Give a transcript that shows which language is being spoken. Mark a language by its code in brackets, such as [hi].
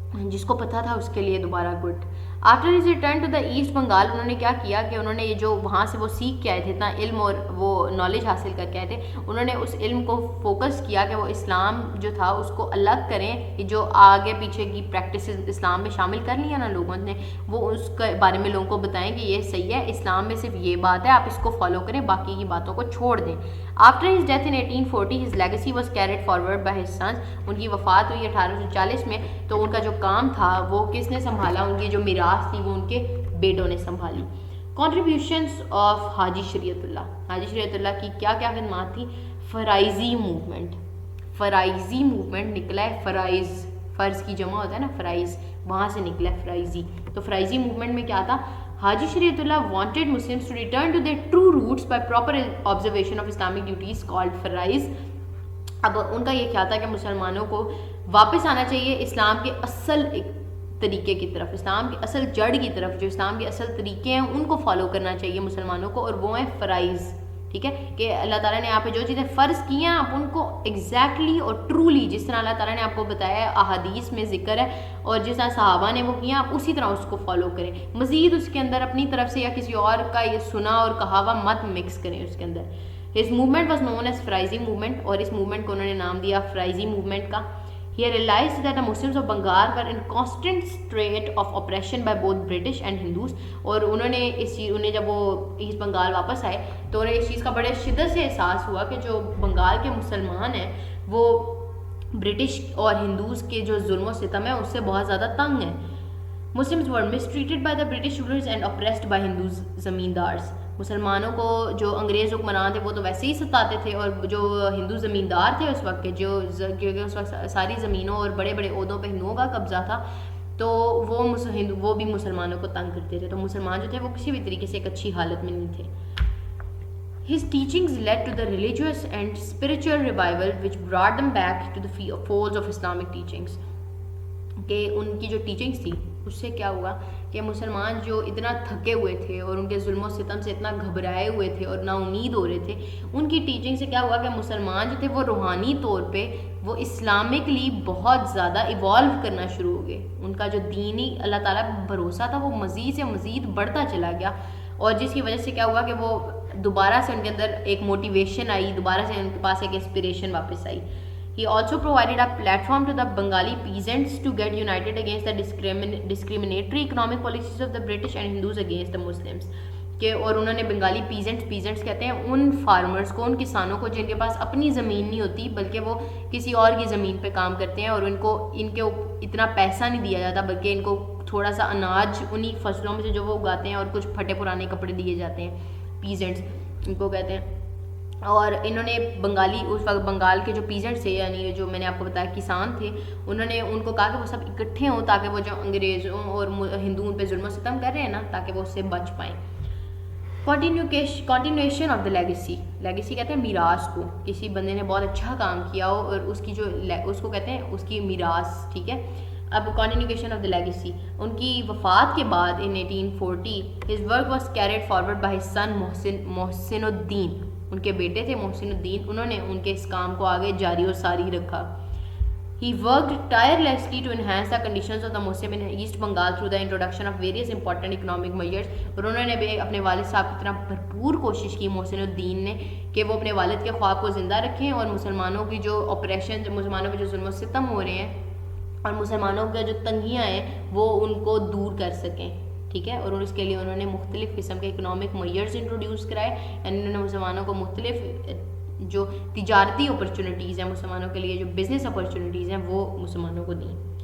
[ur] جس کو پتا تھا اس کے لیے دوبارہ good. [en] after his return to the East Bengal, [ur] انہوں نے کیا کیا کہ انہوں نے یہ جو وہاں سے وہ سیکھ کے آئے تھے, اتنا علم اور وہ نالج حاصل کر کے آئے تھے, انہوں نے اس علم کو فوکس کیا کہ وہ اسلام جو تھا اس کو الگ کریں. جو آگے پیچھے کی پریکٹسز اسلام میں شامل کر لیا نا لوگوں نے, وہ اس کے بارے میں لوگوں کو بتائیں کہ یہ صحیح ہے, اسلام میں صرف یہ بات ہے, آپ اس کو فالو کریں, باقی کی باتوں کو چھوڑ دیں. [en] After his death in 1840 his legacy was carried forward by his sons. [ur] ان کی وفات ہوئی 1840 میں, تو ان کا جو کام تھا وہ کس نے سنبھالا, ان کی جو میراث تھی وہ ان کے بیٹوں نے سنبھالی. کنٹریبیوشنس آف حاجی شریعت اللہ. حاجی شریعت اللہ کی کیا کیا خدمات تھی. فرائضی موومنٹ, فرائضی موومنٹ نکلا ہے, فرائض فرض کی جمع ہوتا ہے نا فرائض, وہاں سے نکلا ہے فرائضی. تو فرائضی موومنٹ میں کیا تھا, [en] Haji Shariatullah wanted Muslims to return to their true roots by proper observation of Islamic duties called فرائض. [ur] اب ان کا یہ خیال تھا کہ مسلمانوں کو واپس آنا چاہیے اسلام کے اصل طریقے کی طرف, اسلام کی اصل جڑ کی طرف, جو اسلام کے اصل طریقے ہیں ان کو فالو کرنا چاہیے مسلمانوں کو, اور وہ ہیں فرائض. ٹھیک ہے, کہ اللہ تعالیٰ نے آپ پہ جو چیزیں فرض کی ہیں آپ ان کو ایگزیکٹلی اور ٹرولی جس طرح اللہ تعالیٰ نے آپ کو بتایا ہے, احادیث میں ذکر ہے, اور جس طرح صحابہ نے وہ کیا آپ اسی طرح اس کو فالو کریں. مزید اس کے اندر اپنی طرف سے یا کسی اور کا یہ سنا اور کہا ہوا مت مکس کریں اس کے اندر. [en] His movement was known as [ur] فرائضی movement, اور اس موومنٹ کو انہوں نے نام دیا فرائضی موومنٹ کا. [en] He realized that the Muslims of Bengal were in constant state of oppression by both British and Hindus. [ur] اور انہوں نے اس چیز, انہیں جب وہ ایسٹ بنگال واپس آئے تو انہیں اس چیز کا بڑے شدت سے احساس ہوا کہ جو بنگال کے مسلمان ہیں وہ برٹش اور ہندوز کے جو ظلم و ستم ہے اس سے بہت زیادہ تنگ ہیں. [en] Muslims were mistreated by the British rulers and oppressed by Hindus [ur] زمیندارز. مسلمانوں کو جو انگریز حکمران تھے وہ تو ویسے ہی ستاتے تھے, اور جو ہندو زمیندار تھے اس وقت کے, جو کیونکہ اس وقت ساری زمینوں اور بڑے بڑے عہدوں پہ ہندوؤں کا قبضہ تھا, تو وہ بھی مسلمانوں کو تنگ کرتے تھے. تو مسلمان جو تھے وہ کسی بھی طریقے سے ایک اچھی حالت میں نہیں تھے. [en] His teachings led to the religious and spiritual revival which brought them back to the folds of Islamic teachings. [ur] کہ ان کی جو ٹیچنگس تھی اس سے کیا ہوا کہ مسلمان جو اتنا تھکے ہوئے تھے اور ان کے ظلم و ستم سے اتنا گھبرائے ہوئے تھے اور نا امید ہو رہے تھے, ان کی ٹیچنگ سے کیا ہوا کہ مسلمان جو تھے وہ روحانی طور پہ وہ اسلامکلی بہت زیادہ ایوالو کرنا شروع ہو گئے. ان کا جو دینی اللہ تعالیٰ پہ بھروسہ تھا وہ مزید سے مزید بڑھتا چلا گیا, اور جس کی وجہ سے کیا ہوا کہ وہ دوبارہ سے ان کے اندر ایک موٹیویشن آئی, دوبارہ سے ان کے پاس ایک انسپریشن واپس آئی. [en] He also provided a platform to the Bengali peasants to get united against the discriminatory economic policies of the British and Hindus against the Muslims. [ur] کہ اور انہوں نے بنگالی پیزنٹس کہتے ہیں ان فارمرز کو, ان کسانوں کو جن کے پاس اپنی زمین نہیں ہوتی بلکہ وہ کسی اور کی زمین پہ کام کرتے ہیں, اور ان کے اتنا پیسہ نہیں دیا جاتا بلکہ ان کو تھوڑا سا اناج انہی فصلوں میں سے جو وہ اگاتے ہیں اور کچھ پھٹے پرانے کپڑے دیے جاتے ہیں, پیزنٹس ان کو کہتے ہیں. اور انہوں نے بنگالی اس وقت بنگال کے جو پیزنٹس تھے, یعنی جو میں نے آپ کو بتایا کسان تھے, انہوں نے ان کو کہا کہ وہ سب اکٹھے ہوں تاکہ وہ جو انگریزوں اور ہندوؤں پہ ظلم و ستم کر رہے ہیں نا تاکہ وہ اس سے بچ پائیں. کنٹینیویشن آف دا لیگیسی کہتے ہیں میراث کو, کسی بندے نے بہت اچھا کام کیا ہو اور اس کی جو اس کو کہتے ہیں اس کی میراث. ٹھیک ہے, اب کنٹینیویشن آف دا لیگیسی, ان کی وفات کے بعد ان 1840 [en] his work was carried forward by his son [ur] محسن الدین, ان کے بیٹے تھے محسن الدین, انہوں نے ان کے اس کام کو آگے جاری اور ساری رکھا. [en] He worked tirelessly to enhance the conditions of the Muslim in East Bengal through the introduction of various important economic measures. [ur] اور انہوں نے بھی اپنے والد صاحب کی طرح بھرپور کوشش کی محسن الدین نے کہ وہ اپنے والد کے خواب کو زندہ رکھیں اور مسلمانوں کی جو آپریشن, مسلمانوں کے جو ظلم و ستم ہو رہے ہیں اور مسلمانوں کے جو تنگیاں ہیں وہ ان کو دور کر سکیں. ٹھیک ہے, اور اس کے لیے انہوں نے مختلف قسم کے اکنامک میئرز انٹروڈیوس کرائے, یعنی انہوں نے مسلمانوں کو مختلف جو تجارتی اپرچونیٹیز ہیں مسلمانوں کے لیے, جو بزنس اپرچونیٹیز ہیں وہ مسلمانوں کو دیں.